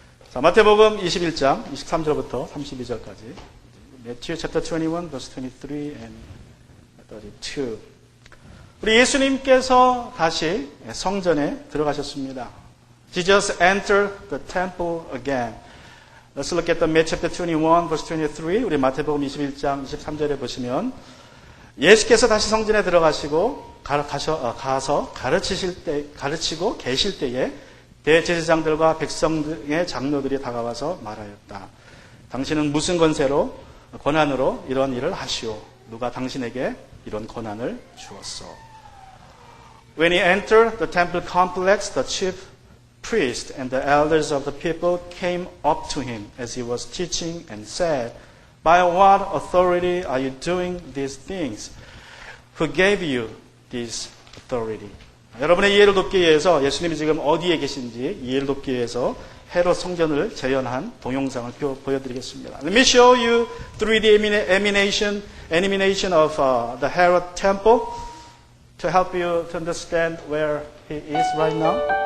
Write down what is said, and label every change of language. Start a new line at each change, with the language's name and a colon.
Korean: 자, 마태복음 21장 23절부터 32절까지.
English: Matthew chapter 21 verse 23 and 32.
Korean: 우리 예수님께서 다시 성전에 들어가셨습니다.
English: Jesus entered the temple again. Let's look at the Matthew chapter 21 verse 23.
Korean: 우리 마태복음 21장 23절에 보시면 예수께서 다시 성전에 들어가시고 가서 가르치고 계실 때에 대제사장들과 백성의 장로들이 다가와서 말하였다. 당신은 무슨 권한으로 이런 일을 하시오? 누가 당신에게 이런 권한을 주었어?
English: When he entered the temple complex, the chief priests and the elders of the people came up to him as he was teaching and said, By what authority are you doing these things? Who gave you this authority?
Korean: 여러분의 이해를 돕기 위해서 예수님이 지금 어디에 계신지 이해를 돕기 위해서 헤롯 성전을 재현한 동영상을 보여드리겠습니다.
English: Let me show you 3D animation of the Herod temple to help you to understand where he is right now.